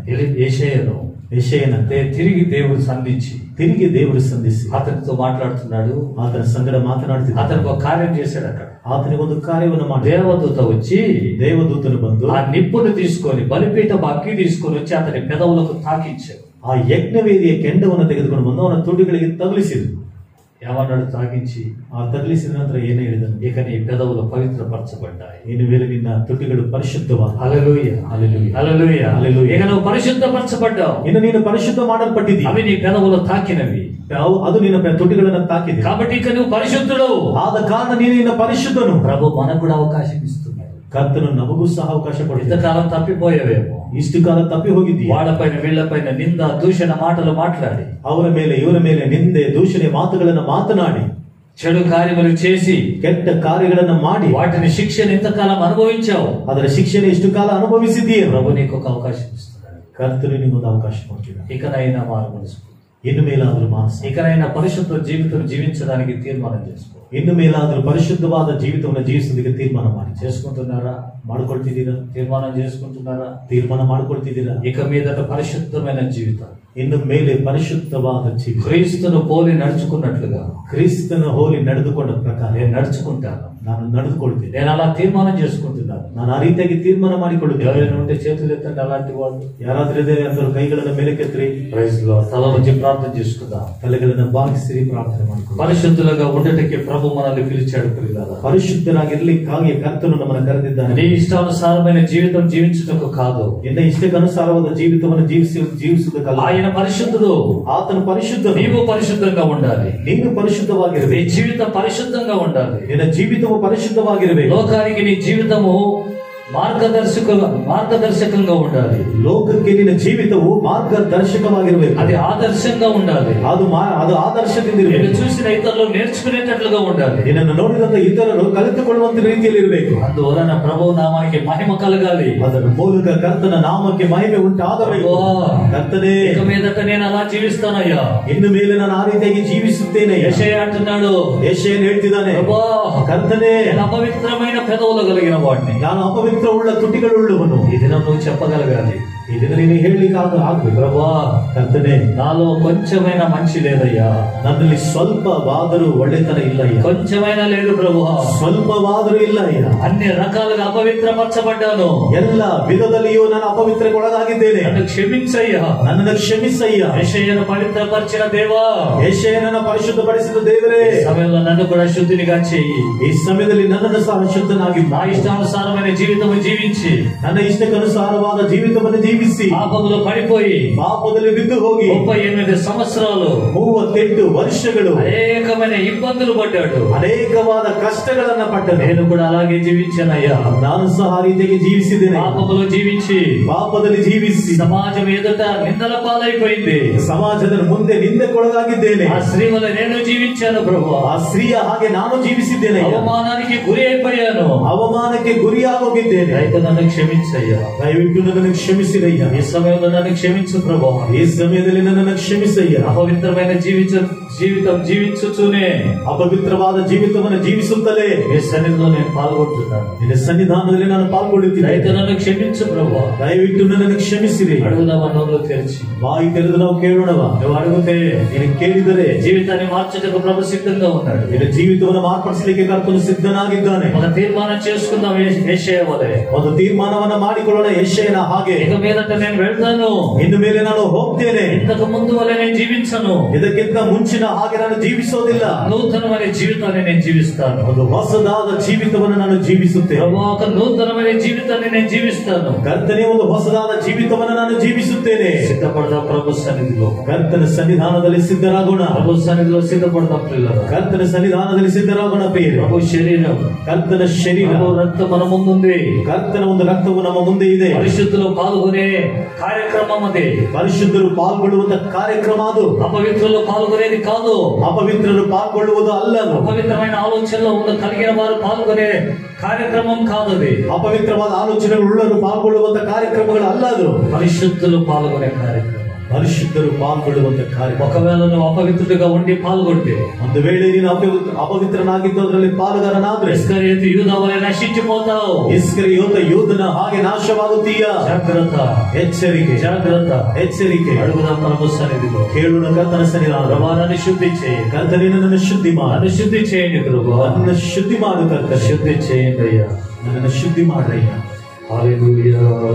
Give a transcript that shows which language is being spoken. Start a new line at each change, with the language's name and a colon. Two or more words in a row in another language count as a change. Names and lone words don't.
Telugu: యెషయాను
Kannada: ಯೆಶಾಯನಂತೆ
Telugu: తిరిగి దేవుడు సంధించి తిరిగి దేవుడు ಸಂಧಿಸಿ అతనితో మాట్లాడుతున్నాడు.
Kannada: ಆತನ ಸಂಗಡ ಮಾತನಾಡ್ತಿದ್ದಾನೆ.
Telugu: అతనికి ఒక కార్యం చేశాడు. అక్కడ
Kannada: ಆತನಿಗೆ ಒಂದು ಕಾರ್ಯವನ್ನು ಮಾಡಿ
Telugu: దేవదూత వచ్చి
Kannada: ದೇವದೂತನು ಬಂದು
Telugu: ఆ నిప్పును తీసుకొని బలిపీఠం అగ్గి తీసుకొని వచ్చి అతని పెదవులకు తాకించాడు.
Kannada: ಆ ಯಜ್ಞವೇದಿಯ ಕೆಂಡವನ್ನು ತೆಗೆದುಕೊಂಡು ಬಂದು ಅವನ ತುಟಿಗಳಿಗೆ ತಗುಲಿಸಿದನು.
Telugu: ఏమన్నాడు? తాకించి
Kannada: ಆ ತಗುಲಿಸಿದ ನಂತರ ಏನು ಹೇಳಿದನು?
Telugu: ఇక నీ పెదవులు పవిత్రపరచబడ్డాయి.
Kannada: ಇನ್ನು ಮೇಲೆ ನಿನ್ನ ತುಟಿಗಳು ಪರಿಶುದ್ಧವಾದ.
Telugu: హల్లెలూయా, హల్లెలూయా, హల్లెలూయా, హల్లెలూయా. ఇక నువ్వు పరిశుద్ధపరచబడ్డావు.
Kannada: ಇನ್ನು ನೀನು ಪರಿಶುದ್ಧ ಮಾಡಲ್ಪಟ್ಟಿದ್ದೀಯ.
Telugu: అవి నీ పెదవులు తాకినవి
Kannada: ಅದು ನಿನ್ನ ತುಟಿಗಳನ್ನು ತಾಕಿದೆ.
Telugu: కాబట్టి ఇక నువ్వు పరిశుద్ధుడు.
Kannada: ಆದ ಕಾರಣ ನೀನು ನಿನ್ನ ಪರಿಶುದ್ಧನು.
Telugu: ప్రభు మనకు కూడా అవకాశం ఇస్తున్నాడు.
Kannada: ಕರ್ತನು ನಮಗೂ ಸಹ ಅವಕಾಶ ಕೊಟ್ಟಿದ್ದಾನೆ.
Telugu: ఇంతకాలం తప్పిపోయేవేమో,
Kannada: ಇಷ್ಟು ಕಾಲ ತಪ್ಪಿ ಹೋಗಿದ್ದೀಯ.
Telugu: వాళ్ళపైన వీళ్ళపైన నింద దూషణ మాటలు మాట్లాడి,
Kannada: ಅವರ ಮೇಲೆ ಇವರ ಮೇಲೆ ನಿಂದೆ ದೂಷಣೆ ಮಾತುಗಳನ್ನು ಮಾತನಾಡಿ,
Telugu: చెడు కార్యములు చేసి,
Kannada: ಕೆಟ್ಟ ಕಾರ್ಯಗಳನ್ನು ಮಾಡಿ
Telugu: వాటిని శిక్షను ఇంతకాలం అనుభవించావు.
Kannada: ಅದರ ಶಿಕ್ಷೆನ ಎಷ್ಟು ಕಾಲ ಅನುಭವಿಸಿದ್ದೀಯ.
Telugu: ప్రభు నీకు ఒక అవకాశం ఇస్తున్నాడు.
Kannada: ಕರ್ತನು ನಿಮಗೊಂದು ಅವಕಾಶ ಕೊಟ್ಟಿದ್ದಾನೆ.
Telugu: ఇకనైనా మారు మనసు,
Kannada: ಇನ್ನು ಮೇಲಾದ್ರೂ ಮಾನಸ,
Telugu: ఇకనైనా పరిశుద్ధ జీవితం జీవించడానికి తీర్మానం చేసుకో.
Kannada: ಇನ್ನು ಮೇಲಾದ್ರೂ ಪರಿಶುದ್ಧವಾದ ಜೀವಿತವನ್ನು ಜೀವಿಸೋದಕ್ಕೆ ತೀರ್ಮಾನ ಮಾಡಿ.
Telugu: చేసుకుంటున్నారా?
Kannada: ಮಾಡ್ಕೊಳ್ತಿದ್ದೀರಾ?
Telugu: తీర్మానం చేసుకుంటున్నారా?
Kannada: ತೀರ್ಮಾನ ಮಾಡ್ಕೊಳ್ತಿದ್ದೀರಾ?
Telugu: ఇక మీదట పరిశుద్ధమైన జీవితం,
Kannada: ಇನ್ನು ಮೇಲೆ ಪರಿಶುದ್ಧವಾದ ಜೀವಿತ,
Telugu: క్రీస్తును పోలి నడుచుకున్నట్లుగా
Kannada: ಕ್ರಿಸ್ತನ ಹೋಲಿ ನಡೆದುಕೊಂಡ ಪ್ರಕಾರ
Telugu: నేను నడుచుకుంటాను.
Kannada: ನಾನು ನಡೆದುಕೊಳ್ತೇನೆ.
Telugu: నేను అలా తీర్మానం చేసుకుంటున్నాను.
Kannada: ನಾನು ಆ ರೀತಿಯಾಗಿ ತೀರ್ಮಾನ ಮಾಡಿಕೊಳ್ಳುತ್ತೇನೆ.
Telugu: ఎవరైనా ఉంటే చేతులు ఎత్తండి. అలాంటి వాళ్ళు
Kannada: ಯಾರಾದ್ರೂ ಇದೆ అందరూ ಕೈಗಳನ್ನು ಮೇಲಕ್ಕೆತ್ತಿ
English: Praise Lord.
Telugu: తల వంచి ప్రార్థన చేసుకుందాం.
Kannada: ತಲೆಗಳನ್ನು ಬಾಗಿಸಿ ಪ್ರಾರ್ಥನೆ ಮಾಡಿಕೊಳ್ಳಿ.
Telugu: పరిశుద్ధులుగా ఉండటಕ್ಕೆ ప్రభు మనల్ని పిలిచాడు. పిల్లలారా,
Kannada: ಪರಿಶುದ್ಧರಾಗಿರ್ಲಿಕ್ಕಾಗಿ ಕರ್ತನು ನಮ್ಮನ್ನು ಕರೆದಿದ್ದಾನೆ.
Telugu: నీ ఇష్టానుసారమైన జీవితం జీవించుటకు కాదు,
Kannada: ನಿನ್ನ ಇಷ್ಟಕ್ಕನುಸಾರವಾದ ಜೀವಿತವನ್ನು ಜೀವಿಸುವುದಕ್ಕಲ್ಲ.
Telugu: ఆయన పరిశుద్ధుడు.
Kannada: ಆತನು ಪರಿಶುದ್ಧ.
Telugu: నీవు పరిశుద్ధంగా ఉండాలి.
Kannada: ನೀನು
Telugu: నీ
Kannada: ಪರಿಶುದ್ಧವಾಗಿರಬೇಕು.
Telugu: జీవితం పరిశుద్ధంగా ఉండాలి.
Kannada: ನಿನ್ನ ಜೀವಿತವು ಪರಿಶುದ್ಧವಾಗಿರಬೇಕು.
Telugu: లోకానికి నీ జీవితము మార్గదర్శకంగా ఉండాలి.
Kannada: ಲೋಕಕ್ಕೆ ನಿನ್ನ ಜೀವಿತವು ಮಾರ್ಗದರ್ಶಕವಾಗಿರಬೇಕು.
Telugu: అది ఆదర్శంగా ఉండాలి.
Kannada: ಅದು ಆದರ್ಶದಿಂದ
Telugu: నేను
Kannada: ಇರಬೇಕು.
Telugu: చూసిన ఇతరులు నేర్చుకునేటట్లుగా ఉండాలి.
Kannada: ನಿನ್ನನ್ನು ನೋಡಿದಂತ ಇತರರು ಕಲಿತುಕೊಳ್ಳುವಂತ ರೀತಿಯಲ್ಲಿ ಇರಬೇಕು.
Telugu: అందువలన ప్రభు నామానికి మహిమ కలగాలి.
Kannada: ಅದರ ಮೂಲಕ ಕರ್ತನ ನಾಮಕ್ಕೆ ಮಹಿಮೆ ಉಂಟಾಗಬೇಕು. ಕರ್ತನೇ,
Telugu: ఇక మీదట నేను అలా జీవిస్తానయ్యా.
Kannada: ಇನ್ನು ಮೇಲೆ ನಾನು ಆ ರೀತಿಯಾಗಿ ಜೀವಿಸುತ್ತೇನೆ.
Telugu: యెషయా అంటున్నాడు,
Kannada: ಯೆಶಾಯನು ಹೇಳ್ತಿದ್ದಾನೆ,
Telugu: ప్రభా,
Kannada: ಕರ್ತನೇ,
Telugu: నేను అపవిత్రమైన పెదవులు కలిగిన వాడిని.
Kannada: ನಾನು ಅಪವಿತ್ರವುಳ್ಳ ತುಟಿಗಳುಳ್ಳವನು.
Telugu: ఈ దినం నువ్వు చెప్పగలగాలి.
Kannada: ಇದನ್ನು ನೀನು ಹೇಳಲಿಕ್ಕೆ ಆಗ್ಬೇಕು.
Telugu: ప్రభా,
Kannada: ಕರ್ತನೇ,
Telugu: నాలో కొంచెమైనా మంచి లేదయ్యా.
Kannada: ನನ್ನಲ್ಲಿ ಸ್ವಲ್ಪವಾದರೂ ಒಳ್ಳೆತನ ಇಲ್ಲ ಅಯ್ಯ.
Telugu: కొంచెమైనా లేదు ప్రభు.
Kannada: ಸ್ವಲ್ಪವಾದರೂ ಇಲ್ಲ ಅಯ್ಯ.
Telugu: అన్ని రకాలుగా అపవిత్రపరచబడ్డాను.
Kannada: ಎಲ್ಲ ವಿಧದಲ್ಲಿಯೂ ನಾನು ಅಪವಿತ್ರಗೊಳಗಾಗಿದ್ದೇನೆ.
Telugu: నన్ను క్షమించయ్యా.
Kannada: ನನ್ನನ್ನು ಕ್ಷಮಿಸಯ್ಯ.
Telugu: యెషయాను పవిత్రపరిచిన దేవా,
Kannada: ಯೆಶಾಯನನ್ನು ಪರಿಶುದ್ಧಪಡಿಸಿದ ದೇವರೇ,
Telugu: ఈ సమయంలో నన్ను కూడా శుద్ధినిగా చెయ్యి.
Kannada: ಈ ಸಮಯದಲ್ಲಿ ನನ್ನನ್ನು ಸಹ ಶುದ್ಧನಾಗಿ
Telugu: నా ఇష్టానుసారమైన జీవితము జీవించి,
Kannada: ನನ್ನ ಇಷ್ಟಕ್ಕನುಸಾರವಾದ ಜೀವಿತವನ್ನು ಜೀವಿಸಿ,
Telugu: పాపములో పడిపోయి
Kannada: ಪಾಪದಲ್ಲಿ ಬಿದ್ದು ಹೋಗಿ
Telugu: 38 సంవత్సరాలు
Kannada: 38 ವರ್ಷಗಳು
Telugu: అనేకమైన ఇబ్బందులు పడ్డాడు.
Kannada: ಅನೇಕವಾದ ಕಷ್ಟಗಳನ್ನ ಪಟ್ಟನು.
Telugu: నేను కూడా అలాగే జీవించానయ్యా.
Kannada: ನಾನು ಸಹ ಆ ರೀತಿಯಾಗಿ ಜೀವಿಸಿದ್ದೇನೆ.
Telugu: పాపములో జీవించి
Kannada: ಪಾಪದಲ್ಲಿ ಜೀವಿಸಿ
Telugu: సమాజం ఎదుట నిందల పాలైపోయింది.
Kannada: ಸಮಾಜದ ಮುಂದೆ ನಿಂದೆಗೊಳಗಾಗಿದ್ದೇನೆ.
Telugu: ఆ స్త్రీ వల్ల నేను జీవించాను ప్రభు.
Kannada: ಆ ಸ್ತ್ರೀಯ ಹಾಗೆ ನಾನು ಜೀವಿಸಿದ್ದೇನೆ.
Telugu: అవమానానికి గురి అయిపోయాను.
Kannada: ಅವಮಾನಕ್ಕೆ ಗುರಿಯಾಗೋಗಿದ್ದೇನೆ.
Telugu: అయితే నన్ను క్షమించయ్యా.
Kannada: ದಯವಿಟ್ಟು ನನ್ನನ್ನು ಕ್ಷಮಿಸಿರಯ್ಯ.
Telugu: ఈ సమయంలో నన్ను క్షమించు ప్రభు.
Kannada: ಈ ಸಮಯದಲ್ಲಿ ನನ್ನನ್ನು ಕ್ಷಮಿಸಯ್ಯ.
Telugu: అపవిత్రమైన జీవితం జీవించుతూనే
Kannada: ಅಪವಿತ್ರವಾದ ಜೀವಿತವನ್ನು ಜೀವಿಸುತ್ತಲೇ
Telugu: మీ సన్నిధిలో నేను పాల్గొంటున్నాను.
Kannada: ನಿನ್ನ ಸನ್ನಿಧಾನದಲ್ಲಿ ನಾನು ಪಾಲ್ಗೊಳ್ಳುತ್ತೇನೆ.
Telugu: అయితే నన్ను క్షమించు ప్రభు.
Kannada: ದಯವಿಟ್ಟು ನನ್ನನ್ನು ಕ್ಷಮಿಸಿರಿ.
Telugu: అడుగుదామా నోరు తెరిచి?
Kannada: ಬಾಯಿ ತೆರೆದು ನಾವು ಕೇಳೋಣವ.
Telugu: నువ్వు అడిగితే
Kannada: ನೀನು ಕೇಳಿದರೆ
Telugu: జీవితాన్ని మార్చటకు ప్రభు సిద్ధంగా ఉన్నాడు.
Kannada: ನಿನ್ನ ಜೀವಿತವನ್ನು ಮಾರ್ಪಡಿಸಲಿಕ್ಕೆ ಕರ್ತನು ಸಿದ್ಧನಾಗಿದ್ದಾನೆ.
Telugu: ఒక తీర్మానం చేసుకుందాం యెషయా వలె.
Kannada: ಒಂದು ತೀರ್ಮಾನವನ್ನ ಮಾಡಿಕೊಳ್ಳೋಣ ಯೆಶಾಯನ ಹಾಗೆ.
Telugu: ఇక మీదట నేను వెళ్తాను.
Kannada: ಇನ್ನು ಮೇಲೆ ನಾನು ಹೋಗ್ತೇನೆ.
Telugu: ఇంతకు ముందు వలె నేను జీవించను.
Kannada: ಇದಕ್ಕಿಂತ ಮುಂಚಿನ ಹಾಗೆ ನಾನು ಜೀವಿಸೋದಿಲ್ಲ.
Telugu: నూతనమైన జీవితాన్ని నేను జీవిస్తాను.
Kannada: ಒಂದು ಹೊಸದಾದ ಜೀವಿತವನ್ನು ನಾನು ಜೀವಿಸುತ್ತೇನೆ.
Telugu: ప్రభు, ఒక నూతనమైన జీవితాన్ని నేను జీవిస్తాను.
Kannada: ಕರ್ತನೇ, ಒಂದು ಹೊಸದಾದ ಜೀವಿತವನ್ನು ನಾನು ಜೀವಿಸುತ್ತೇನೆ.
Telugu: సిద్ధపడదాం ప్రభు సన్నిధిలో.
Kannada: ಕರ್ತನ ಸನ್ನಿಧಾನದಲ್ಲಿ ಸಿದ್ಧರಾಗೋಣ.
Telugu: ప్రభు సన్నిధిలో సిద్ధపడదాం పిల్లలు.
Kannada: ಕರ್ತನ ಸನ್ನಿಧಾನದಲ್ಲಿ ಸಿದ್ಧರಾಗೋಣ ಪ್ರಿಯರೇ.
Telugu: ప్రభు శరీరం,
Kannada: ಕರ್ತನ ಶರೀರ,
Telugu: ప్రభు రక్తం మన ముందుంది.
Kannada: ಕರ್ತನ ಒಂದು ರಕ್ತವು ನಮ್ಮ ಮುಂದೆ ಇದೆ.
Telugu: పరిశుద్ధులు పాల్గొనే కార్యక్రమం అది.
Kannada: ಪರಿಶುದ್ಧರು ಪಾಲ್ಗೊಳ್ಳುವಂತ ಕಾರ್ಯಕ್ರಮ ಅದು.
Telugu: అపవిత్రులు పాల్గొనేది కాదు.
Kannada: ಅಪವಿತ್ರರು ಪಾಲ್ಗೊಳ್ಳುವುದು ಅಲ್ಲ.
Telugu: అపవిత్రమైన ఆలోచనలో ఉన్న కలిగిన వారు పాల్గొనే కార్యక్రమం కాదు అది.
Kannada: ಅಪವಿತ್ರವಾದ ಆಲೋಚನೆಗಳುಳ್ಳವರು ಪಾಲ್ಗೊಳ್ಳುವಂತ ಕಾರ್ಯಕ್ರಮಗಳು ಅಲ್ಲ ಅದು.
Telugu: పరిశుద్ధులు పాల్గొనే కార్యక్రమం.
Kannada: ಪರಿಶುದ್ಧರು ಪಾಲ್ಗೊಳ್ಳುವಂತ ಕಾರ್ಯಕ್ರಮ.
Telugu: ఒకవేళ నువ్వు అపవిత్రుడిగా ఉండి పాల్గొంటే,
Kannada: ಒಂದು ವೇಳೆ ನೀನು ಅಪವಿತ್ರನಾಗಿದ್ದು ಅದರಲ್ಲಿ ಪಾಲುಗಾರನಾದ್ರೆ,
Telugu: ఇస్కరియోతు యూదా వలె నశించిపోతావు.
Kannada: ಇಸ್ಕರಿಯೋತ ಯೂದನ ಹಾಗೆ ನಾಶವಾಗುತ್ತೀಯ.
Telugu: జాగ్రత్త,
Kannada: ಎಚ್ಚರಿಕೆ,
Telugu: జాగ్రత్త.
Kannada: ಎಚ್ಚರಿಕೆ.
Telugu: అడుగుదాం ప్రభు సన్నిధిలో.
Kannada: ಕೇಳೋಣ ಕರ್ತನ ಸನ್ನಿಧಾನ.
Telugu: ప్రభా, నన్ను శుద్ధి చేయి.
Kannada: ಕರ್ತನೇ, ನನ್ನನ್ನು ಶುದ್ಧಿ ಮಾಡು.
Telugu: నన్ను శుద్ధి చేయండి ప్రభు.
Kannada: ನನ್ನನ್ನು ಶುದ್ಧಿ ಮಾಡು ಕರ್ತನೇ.
Telugu: శుద్ధి చేయండి అయ్యా.
Kannada: ನನ್ನನ್ನು ಶುದ್ಧಿ ಮಾಡ್ರಯ್ಯ.
Telugu: హల్లెలూయా.